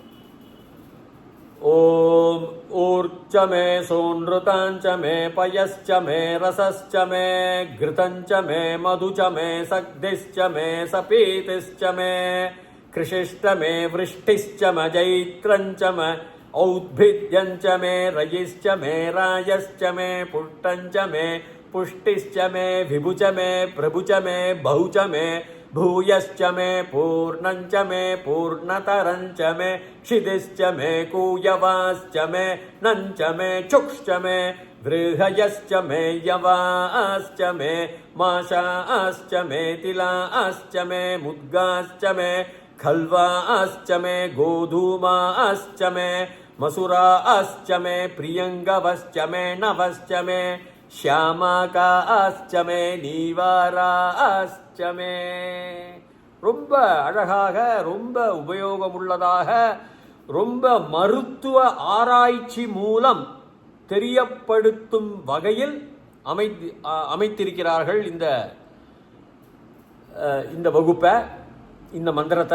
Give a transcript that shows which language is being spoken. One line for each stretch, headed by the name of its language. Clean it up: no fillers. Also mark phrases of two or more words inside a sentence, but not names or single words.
Sanskrit: ओम् ऊर्क्च मे सूनृताच मे पयश्च मे रसश्च मे घृतञ्च मे मधुच मे सग्धिश्च मे सपीतिश्च मे कृषिश्च मे वृष्टिश्च मे जैत्रञ्च मे औद्भिद्यञ्च मे रयिश्च मे रायश्च मे पुष्टञ्च मे पुष्टिश्च मे विभुच्च मे प्रभुच्च मे बहुच्च मे भूयश्च मे पूर्णञ्च मे पूर्णतरञ्च मे क्षितिश्च मे कूयवाश्च मे नञ्च मे चुक्श्च मे वृहयश्च मे यवाश्च मे माशाश्च मे तिलाश्च मे मुद्गाश्च मे खल्वाश्च मे गोधूमाश्च मे मसुराश्च मे प्रियङ्गवश्च मे नवश्च मे श्यामाकाश्च मे नीवाराश्च मे.
Tamil: ரொம்ப அழகாக, ரொம்ப உபயோகமுள்ளதாக, ரொம்ப மருத்துவ ஆராய்ச்சி மூலம் தெரியப்படுத்தும் வகையில் அமைத்திருக்கிறார்கள் இந்த வகுப்பை, இந்த மந்திரத்தை.